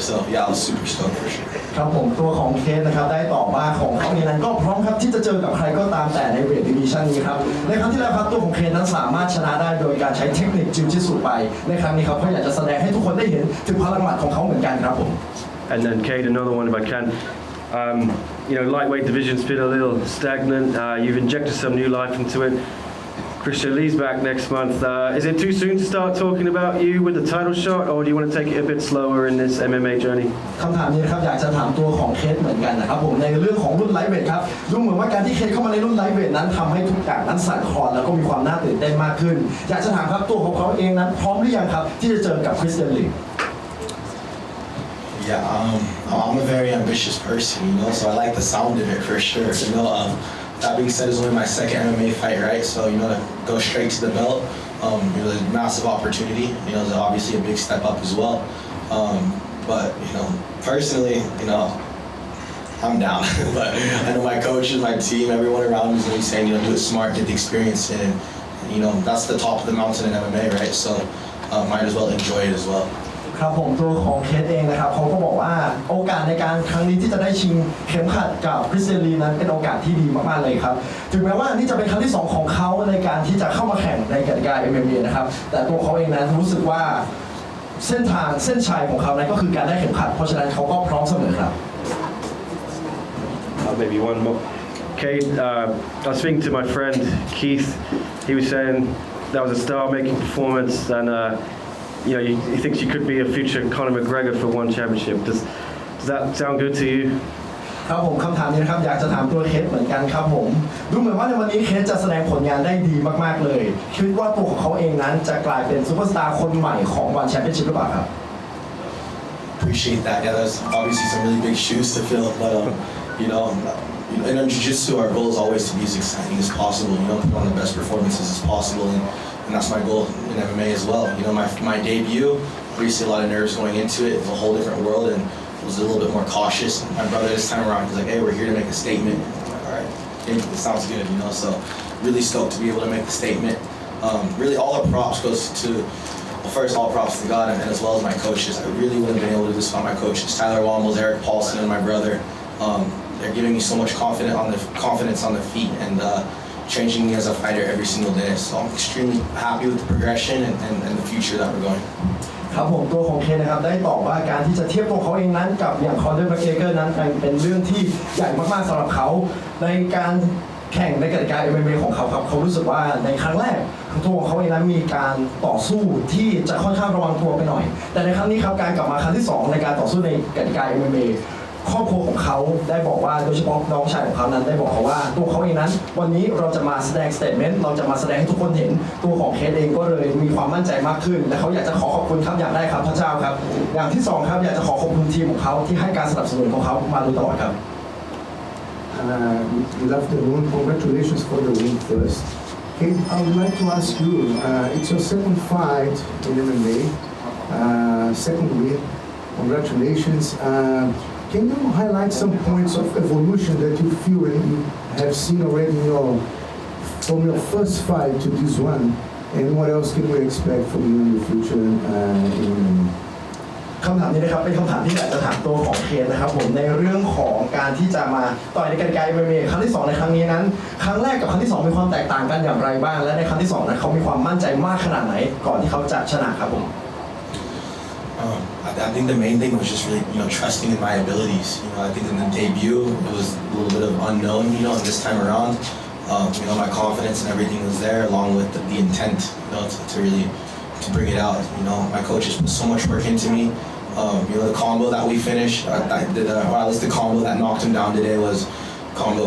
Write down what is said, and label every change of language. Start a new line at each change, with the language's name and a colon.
English: So yeah, I was super stoked for sure.
Thai: ครับผมตัวของเคสนะครับได้ตอบว่าของเขาเองนั้นก็พร้อมครับที่จะเจอกับใครก็ตามแต่ในเวทดิวิชั่นนี้ครับในครั้งที่แล้วครับตัวของเคสนั้นสามารถชนะได้โดยการใช้เทคนิคจิวจิตสุไปในครั้งนี้ครับเขาอยากจะแสดงให้ทุกคนได้เห็นถึงพลังหมัดของเขาเหมือนกันครับผม
English: And then Kade, another one if I can. You know, lightweight division's been a little stagnant. You've injected some new life into it. Christian Lee's back next month. Is it too soon to start talking about you with the title shot, or do you want to take it a bit slower in this MMA journey?
Thai: คำถามนี้นะครับอยากจะถามตัวของเคสเหมือนกันนะครับผมในเรื่องของรุ่นไลท์เวทครับดูเหมือนว่าการที่เคสเข้ามาในรุ่นไลท์เวทนั้นทำให้ทุกอย่างนั้นสั่นคลอนแล้วก็มีความน่าตื่นเต้นมากขึ้นอยากจะถามครับตัวของเขาเองนั้นพร้อมหรือยังครับที่จะเจอกับคริสเตียนลี
English: Yeah, I'm a very ambitious person, you know, so I like the sound of it for sure. You know, that being said, it's only my second MMA fight, right? So, you know, to go straight to the belt, you know, a massive opportunity. You know, it's obviously a big step up as well. But, you know, personally, you know, I'm down. But I know my coaches, my team, everyone around me is going to be saying, you know, do it smart, get the experience in. And, you know, that's the top of the mountain in MMA, right? So might as well enjoy it as well.
Thai: ครับผมตัวของเคสเองนะครับเขาก็บอกว่าโอกาสในการครั้งนี้ที่จะได้ชิงเข็มขัดกับคริสเตียนลีนั้นเป็นโอกาสที่ดีมากๆเลยครับถึงแม้ว่านี่จะเป็นครั้งที่2ของเขาในการที่จะเข้ามาแข่งในกติกา MMA นะครับแต่ตัวเขาเองนั้นรู้สึกว่าเส้นชัยของเขานั้นก็คือการได้เข็มขัดเพราะฉะนั้นเขาก็พร้อมเสมอครับ
English: Maybe one more. Kade, I was speaking to my friend Keith. He was saying that was a star-making performance, and he thinks you could be a future Conor McGregor for one championship. Does that sound good to you?
Thai: ครับผมคำถามนี้นะครับอยากจะถามตัวเคสเหมือนกันครับผมดูเหมือนว่าในวันนี้เคสจะแสดงผลงานได้ดีมากๆเลยคิดว่าตัวของเขาเองนั้นจะกลายเป็นซูเปอร์สตาร์คนใหม่ของวันแชมเปี้ยนชิพหรือเปล่าครับ
English: Appreciate that. Yeah, that's obviously some really big shoes to fill, but in jiu-jitsu, our goal is always to be as exciting as possible. Put on the best performances as possible, and that's my goal in MMA as well. My debut, obviously a lot of nerves going into it. It was a whole different world, and I was a little bit more cautious. My brother this time around, he's like, "Hey, we're here to make a statement." I'm like, all right, it sounds good, So really stoked to be able to make the statement. Really, all the props goes to. Well, first, all props to God, and as well as my coaches. I really wouldn't have been able to do this without my coaches, Tyler Wombles, Eric Paulson, and my brother. They're giving me so much confidence on the feet and changing me as a fighter every single day. So I'm extremely happy with the progression and the future that we're going.
Thai: ครับผมตัวของเคนนะครับได้ตอบว่าการที่จะเทียบตัวเขาเองนั้นกับอย่างคอนเดอร์แมคเกรเกอร์นั้นเป็นเรื่องที่ใหญ่มากๆสำหรับเขาในการแข่งในกติกา MMA ของเขาครับเขารู้สึกว่าในครั้งแรกตัวของเขาเองนั้นมีการต่อสู้ที่จะค่อนข้างระวังตัวไปหน่อยแต่ในครั้งนี้ครับการกลับมาครั้งที่2ในการต่อสู้ในกติกา MMA ครอบครัวของเขาได้บอกว่าโดยเฉพาะน้องชายของเขานั้นได้บอกเขาว่าตัวเขาเองนั้นวันนี้เราจะมาแสดงสเตทเมนต์เราจะมาแสดงให้ทุกคนเห็นตัวของเคสเองก็เลยมีความมั่นใจมากขึ้นและเขาอยากจะขอบคุณครับอย่างแรกครับพระเจ้าครับอย่างที่2ครับอยากจะขอบคุณทีมของเขาที่ให้การสนับสนุนของเขามาโดยตลอดครับ
English: Good afternoon. Congratulations for the win first. Okay, I would like to ask you, it's your second fight in MMA, second win. Congratulations. Can you highlight some points of evolution that you feel and you have seen already from your first fight to this one? And what else can we expect from you in the future in MMA?
Thai: คำถามนี้นะครับเป็นคำถามที่อยากจะถามตัวของเคนนะครับผมในเรื่องของการที่จะมาต่อยในกติกา MMA ครั้งที่2ในครั้งนี้นั้นครั้งแรกกับครั้งที่2มีความแตกต่างกันอย่างไรบ้างและในครั้งที่2นั้นเขามีความมั่นใจมากขนาดไหนก่อนที่เขาจะชนะครับผม
English: I think the main thing was just really, trusting in my abilities. I think in the debut, it was a little bit of unknown, and this time around, my confidence and everything was there, along with the intent, to really to bring it out. My coaches put so much work into me. The combo that we finished, or at least the combo that knocked him down today was combo.